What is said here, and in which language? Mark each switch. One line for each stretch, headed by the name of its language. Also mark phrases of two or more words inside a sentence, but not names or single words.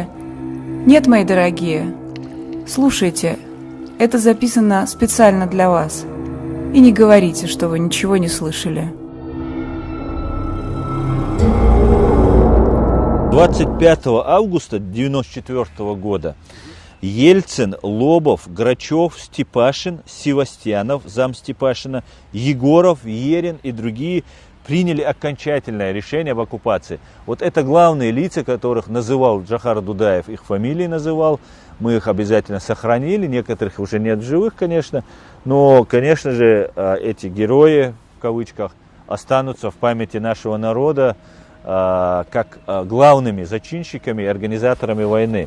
Russian: Нет, мои дорогие, слушайте, это записано специально для вас. И не говорите, что вы ничего не слышали. 25 августа 1994 года Ельцин, Лобов, Грачев, Степашин, Севастьянов, зам Степашина, Егоров, Ерин и другие приняли окончательное решение об оккупации. Вот это главные лица, которых называл Джохар Дудаев, их фамилии называл. Мы их обязательно сохранили, некоторых уже нет в живых, конечно. Но, конечно же, эти герои, в кавычках, останутся в памяти нашего народа как главными зачинщиками и организаторами войны.